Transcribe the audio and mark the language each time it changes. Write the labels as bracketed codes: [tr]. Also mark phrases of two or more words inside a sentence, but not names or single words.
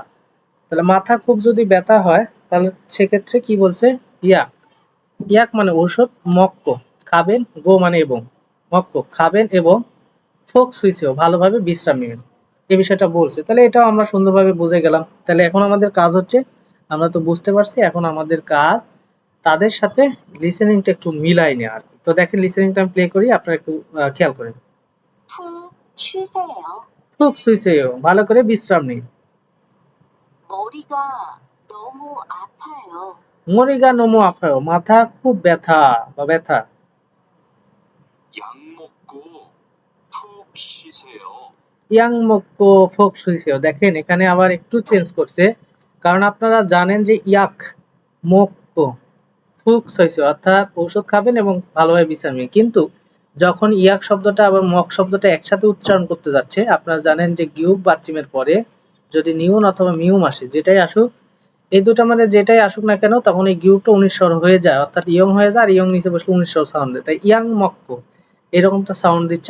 [bn] তাহলে মাথা খুব যদি ব্যথা হয় তাহলে সেক্ষেত্রে কি বলছে, ইয়াক, ইয়াক মানে ঔষধ, মক্ক খাবেন, গো মানে এবং, মক্ক খাবেন এবং [ko] 푹 쉬세요 [bn] ভালোভাবে বিশ্রাম নেবেন, এই বিষয়টা বলছে। তাহলে এটাও আমরা সুন্দরভাবে বুঝে গেলাম। তাহলে এখন আমাদের কাজ হচ্ছে, আমরা তো বুঝতে পারছি, এখন আমাদের কাজ তাদের সাথে লিসেনিংটা একটু মিলাই নেওয়া আর কি। তো দেখেন লিসেনিংটা আমি প্লে করি, আপনারা একটু খেয়াল করেন। [ko] 푹 쉬세요. 푹 쉬세요 [bn] ভালো করে বিশ্রাম নিন। [ko] 머리가 너무 아파요. 머리가 너무 아파요 [bn] মাথা খুব ব্যথা বা ব্যথা। [ko] 약 먹고 푹 쉬세요. 약 먹고 푹 쉬세요, [bn] দেখেন এখানে আবার একটু চেঞ্জ করছে, কারণ আপনারা জানেন যে [ko] 약 먹고 푹 쉬세요 [bn] অর্থাৎ ঔষধ খাবেন এবং ভালোভাবে বিশ্রাম নিন, কিন্তু যখন ইয়াক শব্দটা আবার মক শব্দটা একসাথে উচ্চারণ করতে যাচ্ছে, আপনারা জানেন যে গিউক বাচ্চিমের পরে যদি নিউন অথবা মিউম আসে, যেটাই আসুক, এই দুটার মধ্যে যেটাই আসুক না কেন, তখন এই গিউকটা 19 স্বর হয়ে যায়, অর্থাৎ ইয়ং হয়ে যায়, আর ইয়ং নিচে বসলে 19 স্বর সাউন্ড দেয়, তাই [ko] 약 먹고 [bn] এরকমটা সাউন্ড দিচ্ছে।